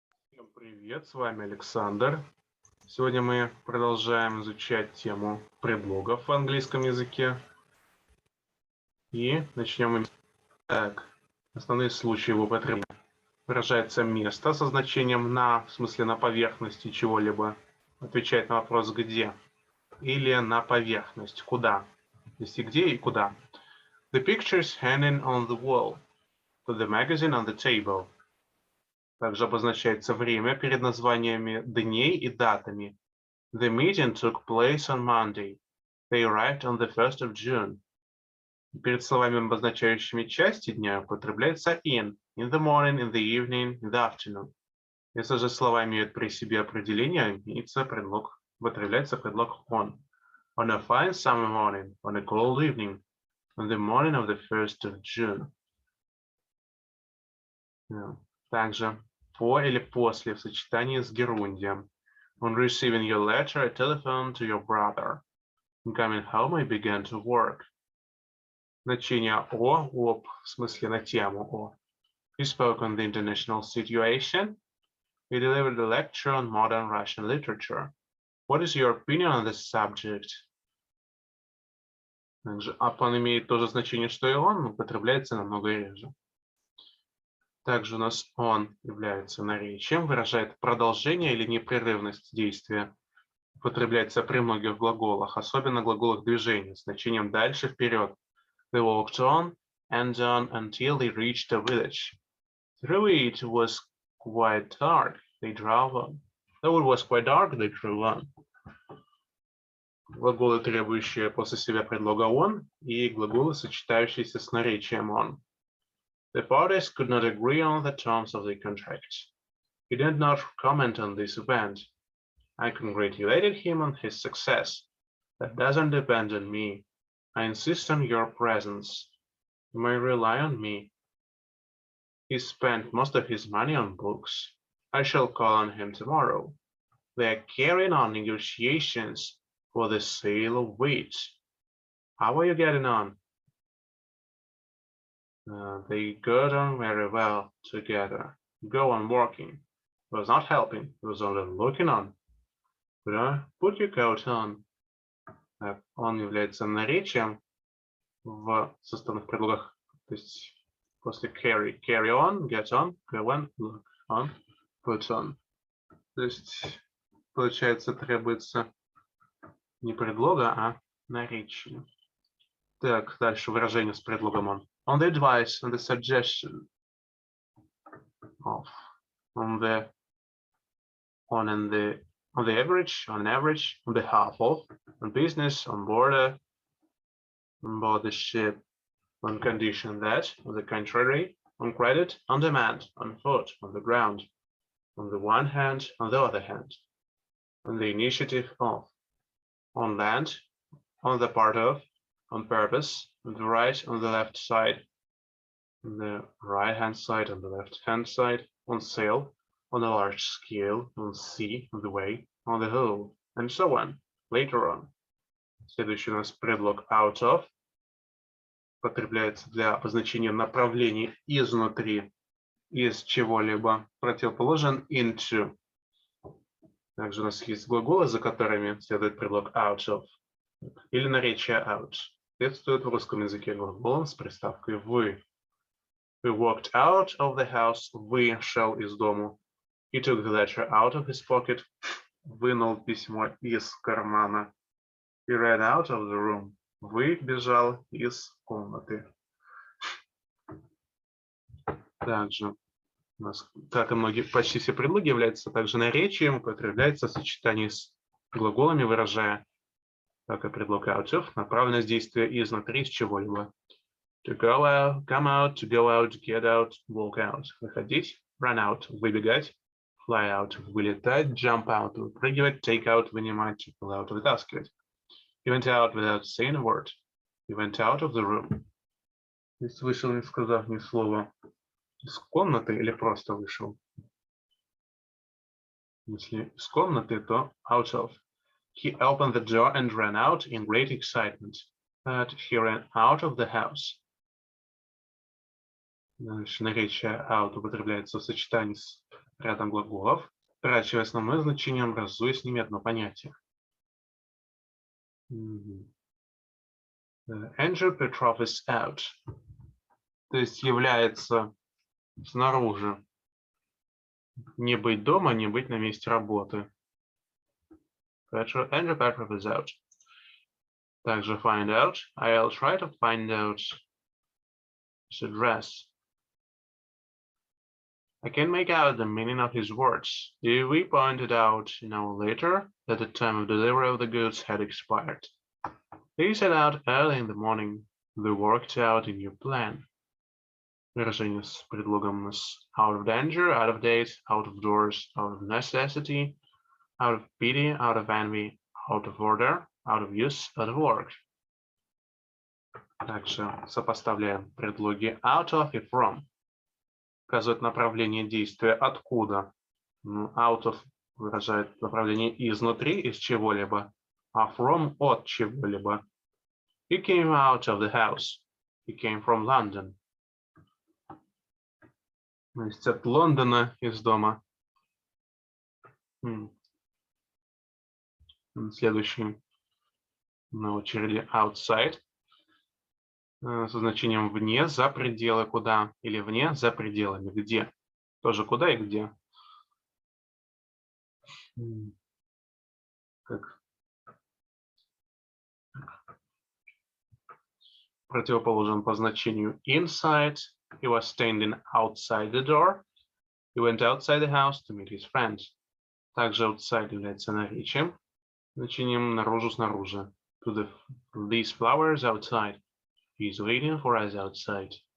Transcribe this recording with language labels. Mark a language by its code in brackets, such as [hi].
[ru] Всем привет, с вами Александр. Сегодня мы продолжаем изучать тему предлогов в английском языке. И начнем. Так, основные случаи его употребления. Выражается место со значением на, в смысле на поверхности чего-либо. Отвечает на вопрос где. Или на поверхность, куда. Здесь и где, и куда. [en] The picture's hanging on the wall. Put the magazine on the table. [ru] Также обозначается время перед названиями дней и датами. [en] The meeting took place on Monday. They arrived on the 1st of June. [ru] Перед словами, обозначающими части дня, употребляется [en] in the morning, in the evening, in the afternoon. [ru] Если же слова имеют при себе определение, употребляется предлог on. [en] On a fine summer morning, on a cold evening, on the morning of the 1st of June. [ru] Также по или после в сочетании с герундием. [en] On receiving your letter, I telephoned to your brother. On coming home, I began to work. [ru] Значение об, в смысле на тему о. [en] He spoke on the international situation. He delivered a lecture on modern Russian literature. What is your opinion on this subject? [ru] Также upon имеет то же значение, что и он, но употребляется намного реже. Также у нас on является наречием, выражает продолжение или непрерывность действия. Употребляется при многих глаголах, особенно глаголах движения, с значением дальше, вперед. [en] They walked on and on until they reached a village. Though it was quite dark, they drove on. Though it was quite dark, they drove on. [ru] Глаголы, требующие после себя предлога on, и глаголы, сочетающиеся с наречием on. [en] The parties could not agree on the terms of the contract. He did not comment on this event. I congratulated him on his success. That doesn't depend on me. I insist on your presence. You may rely on me. He spent most of his money on books. I shall call on him tomorrow. They are carrying on negotiations for the sale of wheat. How are you getting on? They got on very well together. Go on working. He was not helping, he was only looking on. Put your coat on. [ru] Он является наречием в составных предлогах, то есть после [en] carry, carry on, get on, go on, look on, put on. [ru] То есть, получается, требуется не предлога, а наречия. Так, дальше выражение с предлогом on. [en] On the advice, on the suggestion of, on the average, on average, on behalf of, on business, on border, on board the ship, on condition that, on the contrary, on credit, on demand, on foot, on the ground, on the one hand, on the other hand, on the initiative of, on land, on the part of, on purpose, on the right, on the left side, on the right hand side, on the left hand side, on sail, on a large scale, on sea, on the way, on the whole, and so on, later on. [ru] Следующий у нас предлог out of. Употребляется для обозначения направлений изнутри, из чего-либо. Противоположен into. Также у нас есть глаголы, за которыми следует предлог out of. Или наречие out. Соответствует в русском языке глаголам с приставкой вы. [en] We walked out of the house. [ru] Вышел из дому. [en] He took the letter out of his pocket. [ru] Вынул письмо из кармана. [en] He ran out of the room. [ru] Выбежал из комнаты. Также у нас, как и почти все предлоги, являются также наречием, употребляется в сочетании с глаголами, выражая, как и предлог out of, направленность действия изнутри, из чего-либо. [en] To go out, come out, to go out, get out, walk out. Выходить, run out, выбегать, fly out, вылетать, jump out, выпрыгивать, take out, вынимать, pull out, вытаскивать. He went out without saying a word. He went out of the room. [ru] Здесь вышел, не сказав ни слова, из комнаты или просто вышел. Если из комнаты, то out of. [en] He opened the door and ran out in great excitement, but he ran out of the house. [ru] Дальше наречие out употребляется в сочетании с рядом глаголов, утрачивая основное значение, образуя с ними одно понятие. [en] Andrew Petrov is out. [ru] То есть является снаружи. Не быть дома, не быть на месте работы. [en] Andrew Petrov is out. Также find out. I'll try to find out his address. I can make out the meaning of his words. We pointed out an hour later that the time of delivery of the goods had expired. They set out early in the morning. They worked out a new plan. [ru] Выражение с предлогом [en] out of danger, out of date, out of doors, out of necessity, out of pity, out of envy, out of order, out of use, out of work. [ru] Также сопоставляем предлоги out of и from. Указывает направление действия откуда. Out of выражает направление изнутри, из чего-либо, а from от чего-либо. [en] He came out of the house. He came from London. [ru] То есть от Лондона из дома. Следующий на очереди outside. Со значением вне, за пределы, куда, или вне, за пределами, где. Тоже куда и где. Как противоположен по значению inside. [en] He was standing outside the door. He went outside the house to meet his friends. [ru] Также outside является наречием, значением наружу, снаружи. [en] To these flowers outside. He's waiting for us outside.